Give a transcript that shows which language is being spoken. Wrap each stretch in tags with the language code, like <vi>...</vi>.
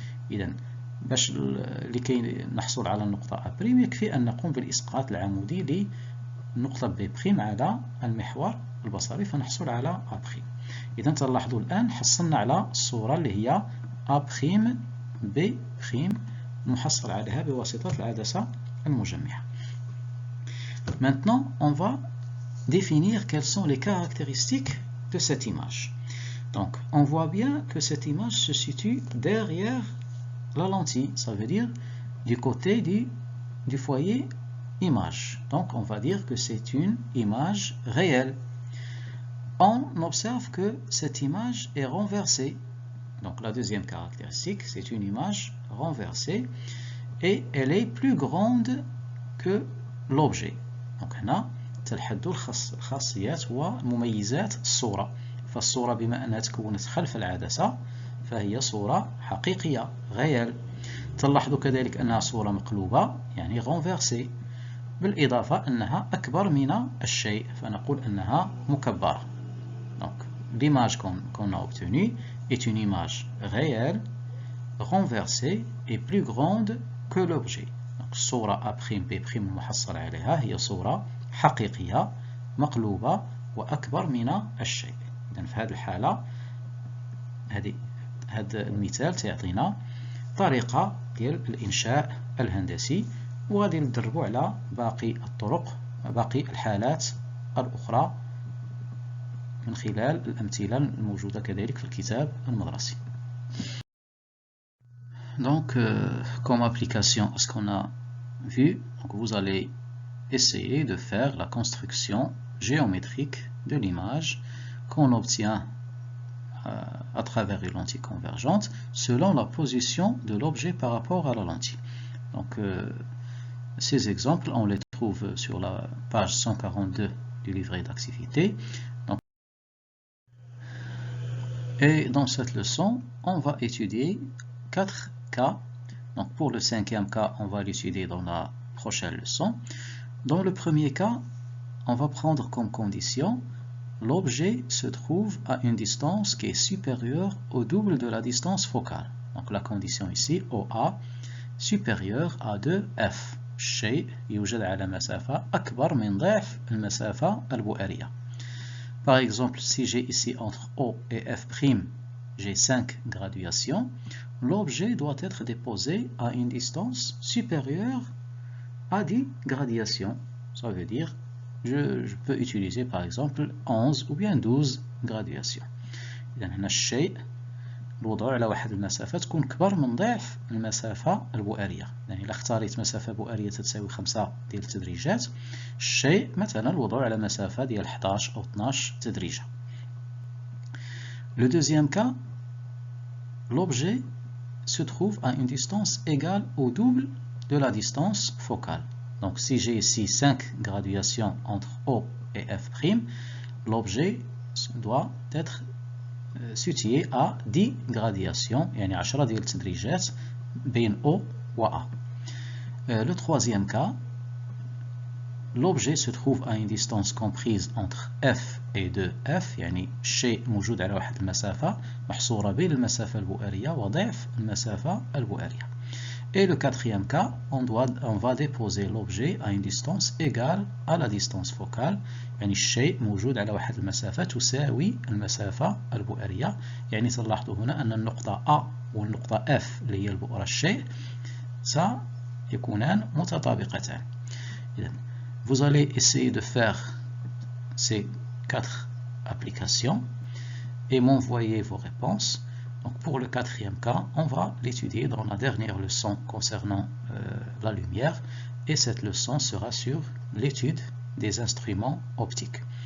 <ar>إذا لكي نحصل على النقطة A' يكفي أن نقوم بالإسقاط العمودي النقطة ب' على المحور البصري فنحصل على أ'. إذا تلاحظوا الآن حصلنا على الصورة اللي هي أ' ب' نحصل عليها بواسطة العدسة المجمعة.</ar> <fr>Maintenant, on va définir quelles sont les caractéristiques de cette image. Donc, on voit bien que cette image se situe derrière la lentille, ça veut dire du côté du foyer image. Donc, on va dire que c'est une image réelle. On observe que cette image est renversée. Donc, la deuxième caractéristique, c'est une image renversée et elle est plus grande que l'objet.</fr> <ar>Donc, هنا تلحظوا الخاصيات ومميزات الصورة. فالصورة بما أنها تكونت خلف العدسة فهي صورة حقيقية réelle. تلاحظوا كذلك أنها صورة مقلوبة يعني renversée. بالإضافة أنها أكبر من الشيء فنقول أنها مكبرة.</ar> <fr>Donc, l'image qu'on a obtenue est une image réelle, renversée et plus grande que l'objet.</fr> <ar>Donc, الصورة A'B' المحصل عليها هي صورة حقيقية مقلوبة وأكبر من الشيء. إذن في هذه الحالة هذا المثال تعطينا طريقة ديال الإنشاء الهندسي وغادي ندربوا على باقي الطرق باقي الحالات الأخرى من خلال الأمثلة الموجودة كذلك في الكتاب المدرسي.</ar> <fr>Donc, comme application à ce qu'on a vu, donc vous allez essayer de faire la construction géométrique de l'image qu'on obtient à travers une lentille convergente selon la position de l'objet par rapport à la lentille. Donc, ces exemples, on les trouve sur la page 142 du livret d'activité. Et dans cette leçon, on va étudier 4 cas. Donc pour le 5e cas, on va l'étudier dans la prochaine leçon. Dans le premier cas, on va prendre comme condition l'objet se trouve à une distance qui est supérieure au double de la distance focale. Donc la condition ici, OA, supérieure à 2F.</fr> <ar>الشيء يوجد على مسافة أكبر من ضعف المسافة البؤرية.</ar> <fr>Par exemple, si j'ai ici entre O et F', j'ai 5 graduations, l'objet doit être déposé à une distance supérieure à 10 graduations. Ça veut dire, je peux utiliser par exemple 11 ou bien 12 graduations.</fr> <ar>إذا هنا الشيء الوضع على واحد المسافة تكون كبر من ضعف المسافة البؤرية. يعني إذا اختاريت مسافة بؤرية تساوي 5 ديال التدريجات، الشيء مثلا الوضع على مسافة ديال 11 أو 12 تدريجة.</ar> <fr>Le deuxième cas, l'objet se trouve à une distance égale au double de la distance focale. Donc si j'ai ici 5 graduations entre O et F', l'objet doit être situé à 10 gradations,</fr> <ar>يعني 10 ديال التدريجات بين O و A.</ar> <fr>Le troisième cas, l'objet se trouve à une distance comprise entre F et 2F،</fr> <ar>يعني الشيء موجود على واحد المسافة محصورة بين المسافة البؤرية</ar> <fr>وضعف المسافة البؤرية. Et le quatrième cas, on va déposer l'objet à une distance égale à la distance focale،</fr> <ar>يعني الشيء موجود على واحد المسافة تساوي المسافة البؤرية. يعني تلاحظوا هنا أن النقطة A والنقطة F اللي هي البؤرة الشيء سيكونان متطابقتان.</ar> <fr>إذن vous allez essayer de faire ces 4 applications et m'envoyer vos réponses. Donc pour le quatrième cas, on va l'étudier dans la dernière leçon concernant la lumière, et cette leçon sera sur l'étude des instruments optiques.</fr>